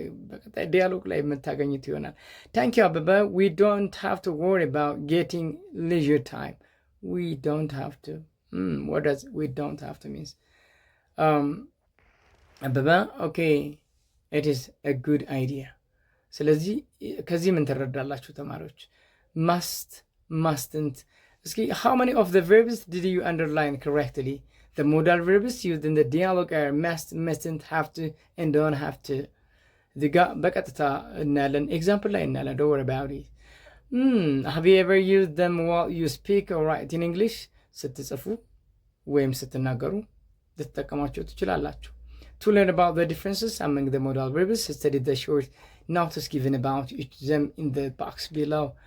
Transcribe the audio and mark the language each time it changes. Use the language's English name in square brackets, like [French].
[Amharic] በቀጣይ ዲያሎግ ላይ የምታገኙት ይሆናል። [English] ታንክ ዩ አበበ። we don't have to worry about getting leisure time. we don't have to. what does we don't have to means? አበበ okay, it is a good idea. [Amharic] ስለዚህ ከዚህ ምን ትረዳላችሁ ተማሪዎች? [English] must, mustn't. እስኪ how many of the verbs did you underline correctly? The modal verbs used in the dialogue are must, mustn't, have to, and don't have to. The [Amharic] በቀጥታ እናያለን። [English] ኤግዛምፕል [Amharic] ላይ እናያለን። [English] don't worry about it. Have you ever used them while you speak or write in English? [Amharic] ስትጽፉ ወይም ስትናገሩ ልትጠቀሟቸው ትችላላችሁ። [English] To learn about the differences among the modal verbs, study the short notice given about each of them in the box below.